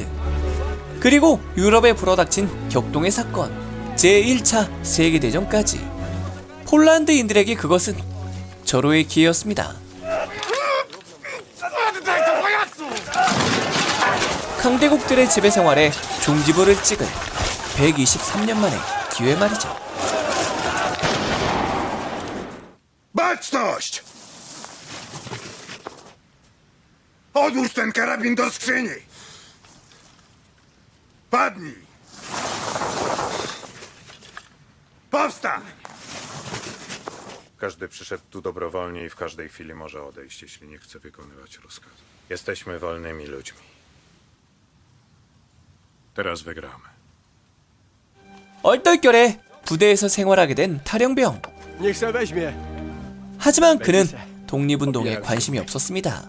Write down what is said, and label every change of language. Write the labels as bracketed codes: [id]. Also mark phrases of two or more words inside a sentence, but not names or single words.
[ko] 그리고 유럽에 불어닥친 격동의 사건, 제1차 세계대전까지 폴란드인들에게 그것은 절호의 기회였습니다. 강대국들의 지배 생활에 종지부를 찍은 123년 만의 기회 말이죠. [pl] Baczność! Odłóż ten karabin do skrzyni! Padnij! Powstań! Każdy przyszedł tu dobrowolnie i w każdej chwili może odejść, jeśli nie chce wykonywać rozkazu. Jesteśmy wolnymi ludźmi. Teraz wygramy. [ko] 얼떨결에 부대에서 생활하게 된 탈영병. [pl] Niech se weźmie. [ko] 하지만 그는 독립운동에 관심이 없었습니다.